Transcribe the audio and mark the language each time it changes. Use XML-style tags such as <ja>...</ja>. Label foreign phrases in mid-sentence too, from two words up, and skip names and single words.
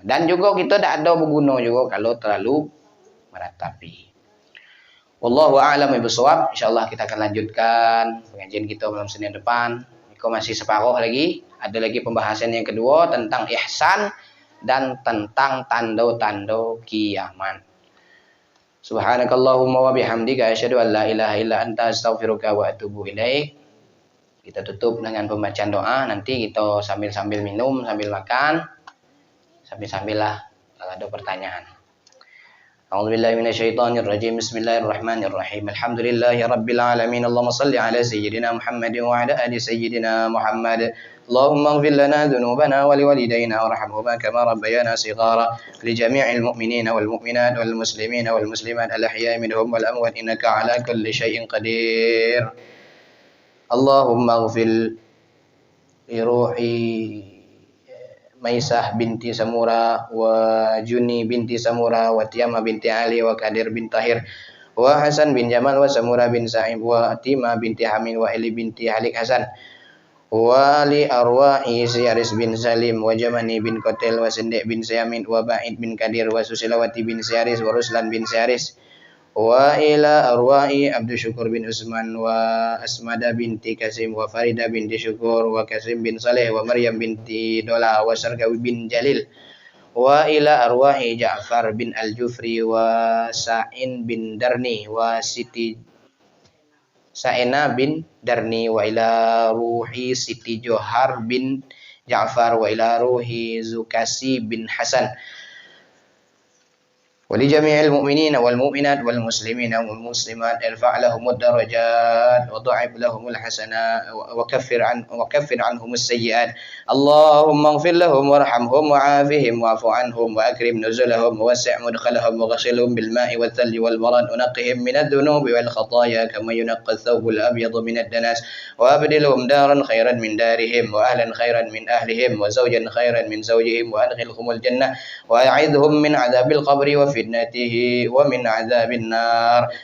<ms>Dan juga kita tak ada berguna juga kalau terlalu meratapi.</ms> <ar>والله أعلم بالصواب.</ar> <ms>Insyaallah kita akan lanjutkan pengajian kita malam Senin depan. Kau masih separuh lagi. Ada lagi pembahasan yang kedua tentang ihsan dan tentang tanda-tanda kiamat.</ms> <ar>سبحانك اللهم وبحمدك أشهد أن لا إله إلا أنت أستغفرك وأتوب إليك.</ar> <ms>Kita tutup dengan pembacaan doa. Nanti kita sambil-sambil minum, sambil makan, sambil-sambil lah kalau ada pertanyaan.</ms> <ar>أعوذ بالله من الشيطان الرجيم. بسم الله الرحمن الرحيم. الحمد لله رب العالمين. اللهم صل على سيدنا محمد وعلى آل سيدنا محمد. اللهم اغفر لنا ذنوبنا ولوالدينا وارحمهما كما ربيانا صغارا. لجميع المؤمنين والمؤمنات والمسلمين والمسلمات الأحياء منهم والأموات إنك على كل شيء قدير. اللهم اغفر لروح ميسة بنت سمورة وجوني بنت سمورة وتيامة بنت علي وقادر بن طاهر وحسن بن جمال وسمورة بن سائب وتيمة بنت حامد وإيلي بنت هالك حسن ولأرواح سيارس بن سالم وجماني بن قاتل وسنديك بن سيامين وبعيد بن قادر وسوسيلاواتي بن سيارس وروسلان بن سيارس وإلى أرواح عبد الشكور بن عثمان وأسمدة بنت قاسم وفريدة بنت شكور وقاسم بن صالح ومريم بنت دولا وسرغاوي بن جليل وإلى أرواح جعفر بن الجفري وساعين بن دارني وسيتي ساعينة بن دارني وإلى روح سيتي جوهر بن جعفر وإلى روح زوكاسي بن حسن ولجميع المؤمنين والمؤمنات والمسلمين والمسلمات ارفع لهم الدرجات وضعف لهم الحسنات وكفر عنهم السيئات اللهم اغفر لهم وارحمهم وعافهم واعف عنهم واكرم نزلهم ووسع مدخلهم وغسلهم بالماء والثلج والبرد ونقهم من الذنوب والخطايا كما ينقى الثوب الابيض من الدنس وابدلهم دارا خيرا من دارهم واهلا خيرا من اهلهم وزوجا خيرا من زوجهم وادخلهم الجنه واعذهم من عذاب القبر وفتنته ومن عذاب النار</ar>